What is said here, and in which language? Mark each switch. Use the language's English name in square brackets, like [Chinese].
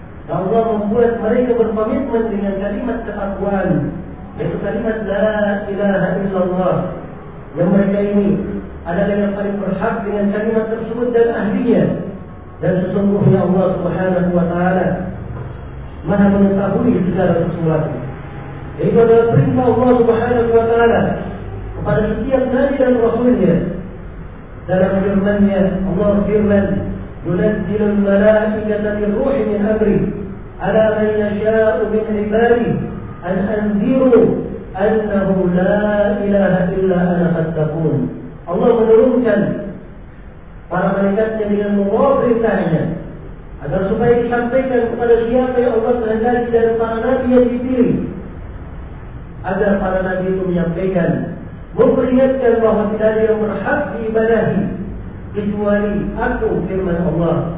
[Indonesian] Dan Allah membuat mereka berkomitmen dengan kalimat ketakwaan, yaitu kalimat La ilaha illallah, yang mereka ini adalah yang paling berhak dengan kalimat tersebut dan ahlinya. Dan sesungguhnya Allah Subhanahu wa ta'ala Maha mengetahui segala sesuatu. Itu adalah perintah Allah Subhanahu wa ta'ala kepada setiap nabi dan rasulnya. Dalam firman-Nya Allah firman, [Arabic] ينزل الملائكة بالروح من أمره على من يشاء من عباده أن أنذروا أنه لا إله إلا أنا فاتقون. الله [Indonesian] menurunkan para malaikatnya dengan membawa beritanya agar supaya disampaikan kepada siapa yang Allah kehendaki dari para nabi yang dipilih, agar para nabi itu menyampaikan, memperingatkan bahwa tidak ada yang berhak diibadahi kecuali aku, firman Allah.